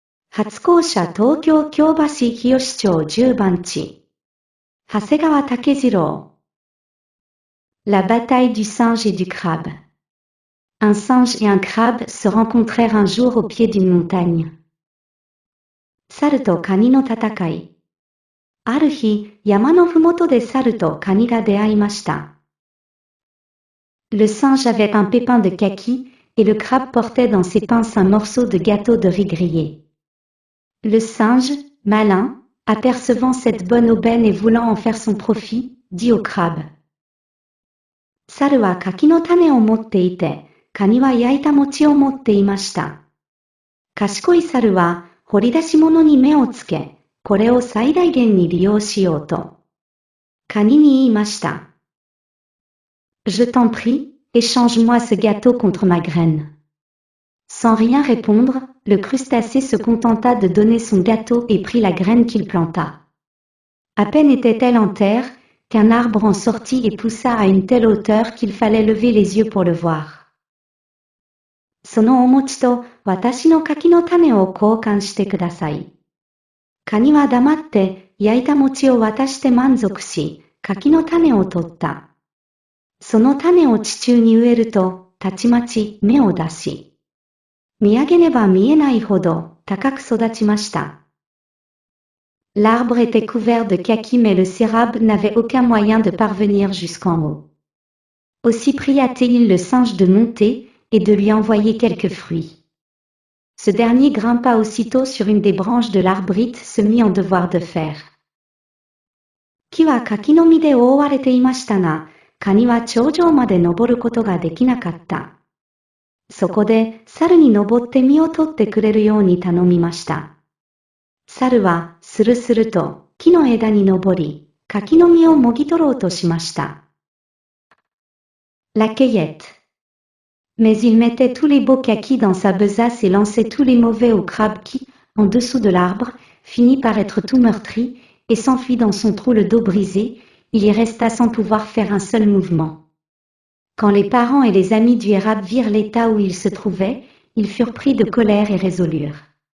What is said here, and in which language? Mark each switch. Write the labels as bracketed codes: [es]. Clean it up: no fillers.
[ja] 初校舎東京京橋日吉町10番地。長谷川武次郎。 [fr] La bataille du singe et du crabe. Un singe et un crabe se rencontrèrent un jour au pied d'une montagne. [ja] 猿とカニの戦い。ある日、山のふもとで猿とカニが出会いました。 [fr] Le singe avait un pépin de kaki, et le crabe portait dans ses pinces un morceau de gâteau de riz grillé. Le singe, malin, apercevant cette bonne aubaine et voulant en faire son profit, dit au crabe. [ja] 猿は柿の種を持っていて、カニは焼いた餅を持っていました。賢い猿は、掘り出し物に目をつけ、これを最大限に利用しようと。カニに言いました。 [fr] Je t'en prie, échange-moi ce gâteau contre ma graine. Sans rien répondre, le crustacé se contenta de donner son gâteau et prit la graine qu'il planta. À peine était-elle en terre, qu'un arbre en sortit et poussa à une telle hauteur qu'il fallait lever les yeux pour le voir. [ja] そのお餅と私の柿の種を交換してください。カニは黙って焼いた餅を渡して満足し、柿の種を取った。その種を地中に植えると、たちまち芽を出し。見上げねば見えないほど高く育ちました。 [fr] L'arbre était couvert de kaki mais le cérabe n'avait aucun moyen de parvenir jusqu'en haut. Aussi pria-t-il le singe de monter et de lui envoyer quelques fruits. Ce dernier grimpa aussitôt sur une des branches de l'arbrite se mit en devoir de faire. [ja] 木は柿の実で覆われていましたが、カニは頂上まで登ることができなかった。そこで猿に登って実を取ってくれるように頼みました。猿はスルスルと木の枝に登り、柿の実をもぎ取ろうとしました。 [fr] La cueillette. Mais il mettait tous les beaux kakis dans sa besace et lançait tous les mauvais au crabe qui, en dessous de l'arbre, finit par être tout meurtri, et s'enfuit dans son trou le dos brisé, il y resta sans pouvoir faire un seul mouvement. Quand les parents et les amis du érable virent l'état où il se trouvait, ils furent pris de colère et résolurent.